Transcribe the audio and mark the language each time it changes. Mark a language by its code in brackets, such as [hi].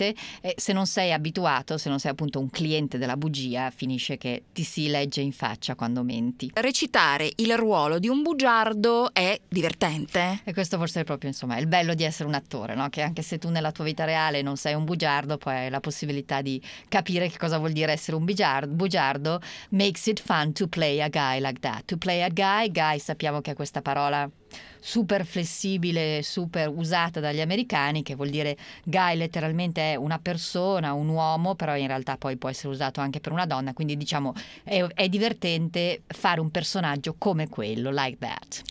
[it] E se non sei abituato, se non sei appunto un cliente della bugia, finisce che ti si legge in faccia quando menti. Recitare il ruolo di un bugiardo è divertente. E questo forse è proprio, insomma, il bello di essere un attore, no? Che anche se tu nella tua vita reale non sei un bugiardo, poi hai la possibilità di capire che cosa vuol dire essere un bugiardo. [en] Makes it fun to play a guy like that. To play a guy, [it] sappiamo che è questa parola super flessibile, super usata dagli americani, che vuol dire guy letteralmente è una persona, un uomo, però in realtà poi può essere usato anche per una donna, quindi diciamo è divertente fare un personaggio come quello, [en] like that.